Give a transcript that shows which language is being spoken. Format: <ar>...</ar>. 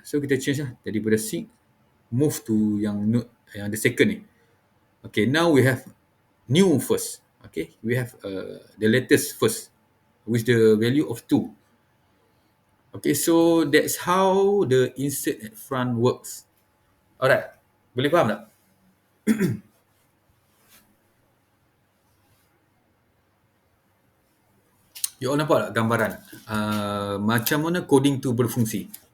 <ms>So kita change lah daripada 6</ms> <en>move to</en> <ms>yang node yang the second ni.</ms> <en>Okay, now we have new first. Okay, we have the latest first with the value of 2. Okay, so that's how the insert at front works.</en> <ms>Alright, boleh faham tak?</ms> <en>You all</en> <ms>nampak tak gambaran? Macam mana coding tu berfungsi?</ms>